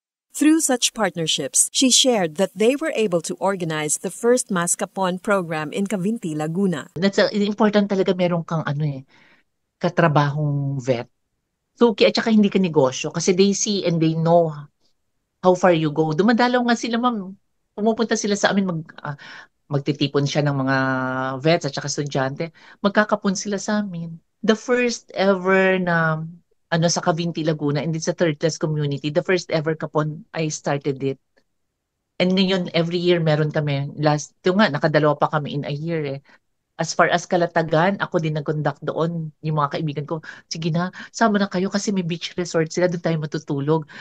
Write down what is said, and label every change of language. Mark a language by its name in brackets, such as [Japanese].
[English] Through such partnerships, she shared that they were able to organize the first Mascapon program in Cavinti, Laguna. [Filipino] Important talaga meron kang katrabahong vet. [English] So, [Filipino] at saka hindi ka negosyo kasi [English] they see and they know how far you go. [Filipino] Dumadalaw nga sila, ma'am. Pumupunta sila sa amin, magtitipon siya ng mga vets at saka estudyante. Magkakapon sila sa amin. [English] The first ever na sa Cavinti, Laguna, and it's a third class community, the first ever kapon, I started it. [Filipino] And ngayon, [English] every year [Filipino] meron kami. Ito nga, nakadalawa pa kami [English] in a year [Filipino] eh. [English] As far as [Filipino] Kalatagan, ako din nag-conduct doon. Yung mga kaibigan ko, sige na, sama na kayo kasi may beach resort sila, doon tayo matutulog.